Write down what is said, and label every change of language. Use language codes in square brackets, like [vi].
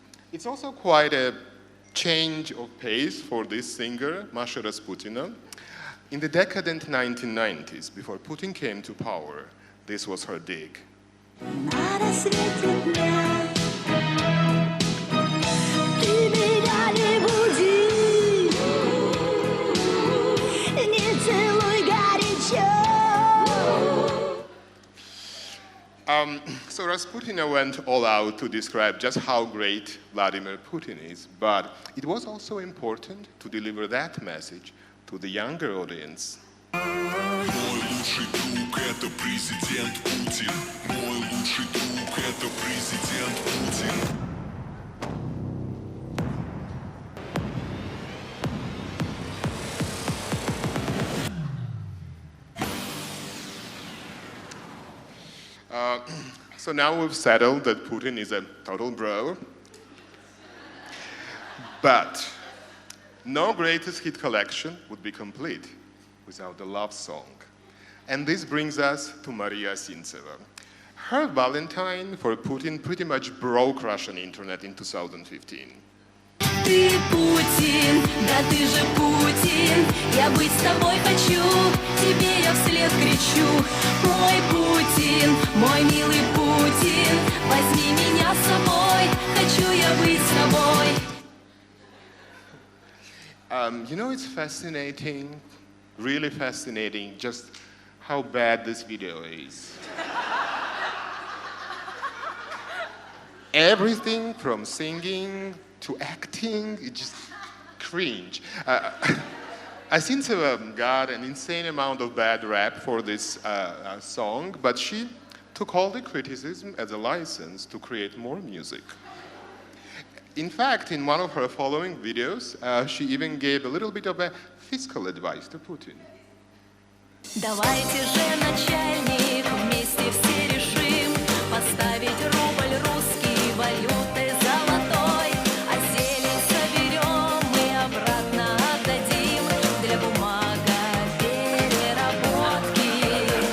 [en] It's also quite a change of pace for this singer, Masha Rasputina. In the decadent 1990s, before Putin came to power, this was her dig. [ru] На рассвете дня ты меня не буди, не целуй горячо. [en] So Rasputina went all out to describe just how great Vladimir Putin is, but it was also important to deliver that message to the younger audience. [ru] Мой лучший друг — это президент Путин. Мой лучший друг — это президент Путин. [en] So now we've settled that Putin is a total bro. But no greatest hit collection would be complete without a love song. And this brings us to Maria Sintseva. Her Valentine for Putin pretty much broke Russian internet in 2015. [ru] Ты Путин, да ты же Путин, я быть с тобой хочу, тебе я вслед кричу. Мой Путин, мой милый Путин, возьми меня с собой, хочу я быть с тобой. [en] You know, it's fascinating, really fascinating, just how bad this video is. Everything from singing to acting, it's just cringe. Sintseva got an insane amount of bad rap for this song, but she took all the criticism as a license to create more music. In fact, in one of her following videos, she even gave a little bit of a fiscal advice to Putin. [ru] Давайте же, начальник, вместе все решим поставить рубль русский валютой золотой, а зелень соберем мы обратно отдадим для бумагопереработки.